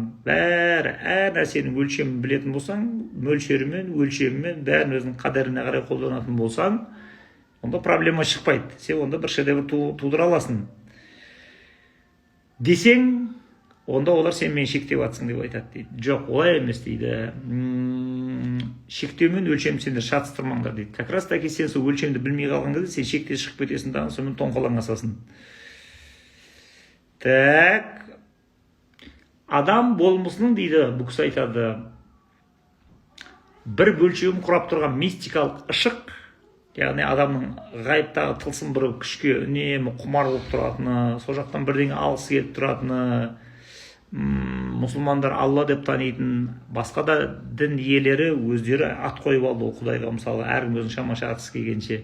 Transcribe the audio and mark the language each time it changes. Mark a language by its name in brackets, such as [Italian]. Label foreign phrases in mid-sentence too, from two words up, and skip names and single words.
[Kazakh] Бәрі әр нәрсенің өлшемін білетін болсаң, мөлшерімен, өлшемімен, бәрін өзінің қадіріне қарай қолданатын болсаң, онда проблема шықпайды. Сен онда бір шедевр тудыра аласың. Десең, онда олар сен мен шектеп атсың деп айтады дейді. Жоқ, олай емес дейді. Шектеу мен өлшем сендер шатыстырмаңдар дейді. [Russian] Как раз таки [Kazakh] сен сол өлшемді білмей қалған кезде сен шекте шығып кетесің дағы, сонымен тоңқалаң асасың. [Russian] Так. [Kazakh] Адам болмысының дейді, бұл кісі айтады, бір бөлшегін құрап тұрған мистикалық ышық, яғни адамның ғайыптағы тылсым бір күшке үнемі құмар болып тұратыны, сол жақтан бірдеңе алғысы келіп тұратыны, мұсылмандар Алла деп танитын, басқа да дін иелері өздері ат қойып алды Құдайға, мысалы әркім өзінің шама-шарқысы келгенше.